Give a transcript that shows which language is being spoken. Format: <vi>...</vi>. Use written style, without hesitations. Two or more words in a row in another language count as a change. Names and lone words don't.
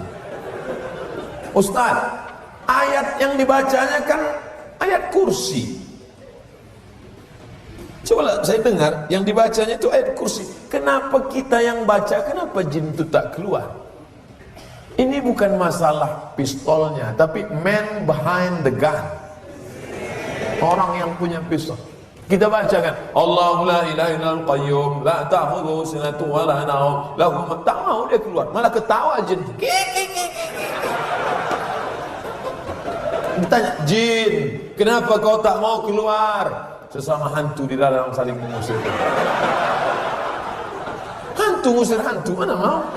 <id>Ustaz, ayat yang dibacanya kan ayat kursi. Coba saya dengar yang dibacanya itu ayat kursi. Kenapa kita yang baca, kenapa jin itu tak keluar? Ini bukan masalah pistolnya, tapi</id> <en>man behind the gun.</en> <id>Orang yang punya pistol. Kita bacakan</id> <ar>الله لا إله إلا القيوم لا تأخذه سنة ولا نوم له ما,</ar> <id>tak mau dia keluar, malah ketawa jin. Ditanya, jin, kenapa kau tak mau keluar? Sesama hantu di dalam saling mengusir. Hantu ngusir hantu, mana mau?</id>